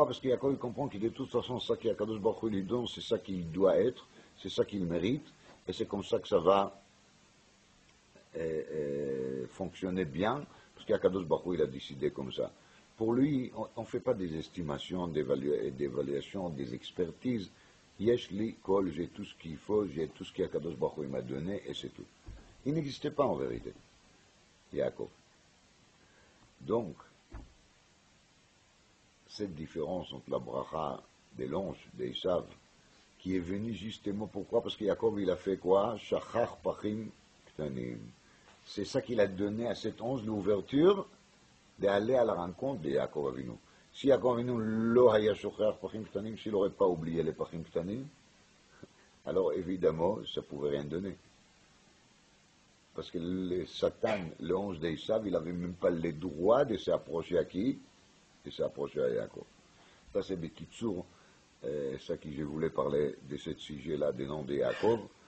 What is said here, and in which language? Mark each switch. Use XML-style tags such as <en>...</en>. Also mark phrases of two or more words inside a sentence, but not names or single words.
<fr>Parce que Yaakov, il comprend que de toute façon, ça qu'</fr> <he>הקדוש ברוך הוא</he> <fr>lui donne, c'est ça qu'il doit être, c'est ça qu'il mérite. Et c'est comme ça que ça va fonctionner bien, parce qu'</fr> <he>הקדוש ברוך הוא,</he> <fr>il a décidé comme ça. Pour lui, on ne fait pas des estimations, d'évaluation, des expertises.</fr> <he>יש לי כל,</he> <fr>j'ai tout ce qu'il faut, j'ai tout ce qu'</fr> <he>הקדוש ברוך הוא</he> <fr>m'a donné, et c'est tout. Il n'existait pas en vérité, Yaakov. Donc, cette différence entre la bracha des longes, des Esav, qui est venu justement, pourquoi? Parce que Yaakov, il a fait quoi?</fr> <he>שכח פכים קטנים.</he> <fr>C'est ça qu'il a donné à cet ange l'ouverture d'aller à la rencontre de Yaakov Avinu.</fr> <he>Si יעקב אבינו לא היה שכח פכים קטנים,</he> <fr>s'il n'aurait pas oublié les</fr> <he>פכים קטנים,</he> <fr>alors évidemment, ça ne pouvait rien donner. Parce que le Satan, le ange d'Esav, il n'avait même pas le droit de s'approcher à qui? De s'approcher à Yaakov. Ça, c'est des Kitsur. Ça que je voulais parler de ce sujet-là, des noms de Yaakov.</fr>